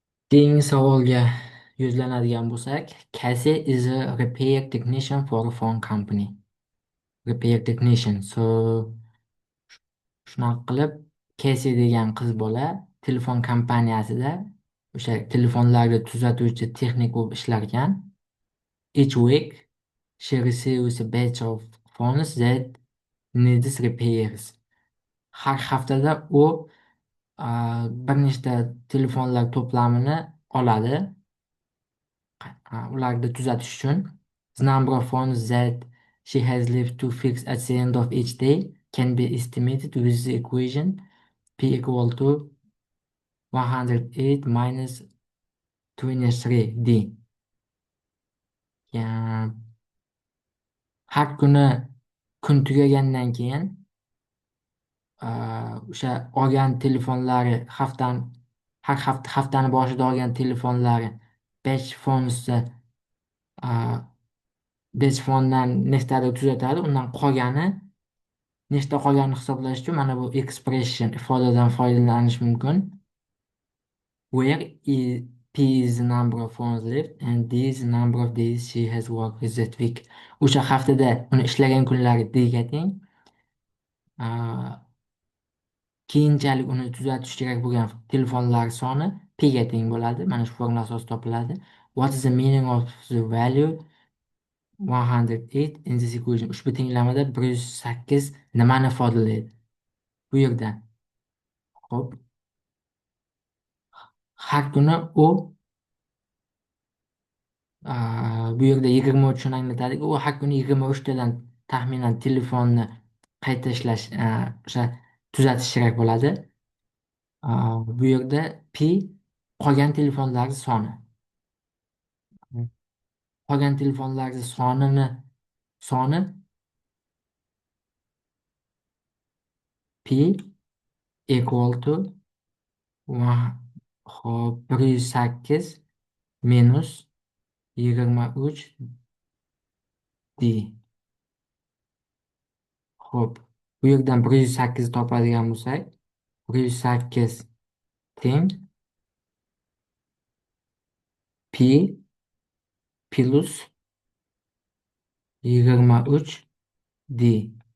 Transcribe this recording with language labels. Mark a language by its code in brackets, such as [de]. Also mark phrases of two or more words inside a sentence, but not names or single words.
[uz] Keyingi savolga yuzlanadigan bo'lsak, [en] Casey is a repair technician for a phone company. Repair technician. [uz] Shunaqa qilib, Casey degan qiz bola telefon kompaniyasida o'sha telefonlarni tuzatuvchi texnik bo'lib ishlar ekan. [en] Each week she receives a batch of phones that needs repairs. [uz] Har haftada u bir nechta telefonlar to'plamini oladi ularni tuzatish uchun. [en] The number of phones that she has left to fix at the end of each day can be estimated with the equation P equal to 108 minus 23D. [uz] Ya, har kuni kun tugagandan keyin o'sha olgan telefonlari haftani boshida olgan telefonlari 5 fonusda Bezfondan nechtadir tuzatadi. Undan qolgani, nechta qolganini hisoblash uchun mana bu expression ifodadan foydalanish mumkin. [en] Where P is the number of phones left and D is the number of days she has worked with that week. [uz] O'sha haftada uni ishlagan kunlari D-ga teng. Keyinchalik uni tuzatish kerak bo'lgan telefonlar soni P ga teng bo'ladi. Mana shu formula asosida topiladi. [en] What is the meaning of the value 108 in this equation? [uz] Ushbu tenglamada 108 nimani ifodalaydi? Bu yerda hop har kuni u bu yerda 23 ni anglatadi. U har kuni 23 tadan taxminan telefonni qayta ishlash o'sha tuzatish kerak bo'ladi. Bu yerda P qolgan telefonlar soni. Qolgan telefonlar soni P [en] equal to [uz] hop 108 minus 23 D. Hop, bu yerdan 108 topadigan bo'lsak, 108 teng P plus 23 D.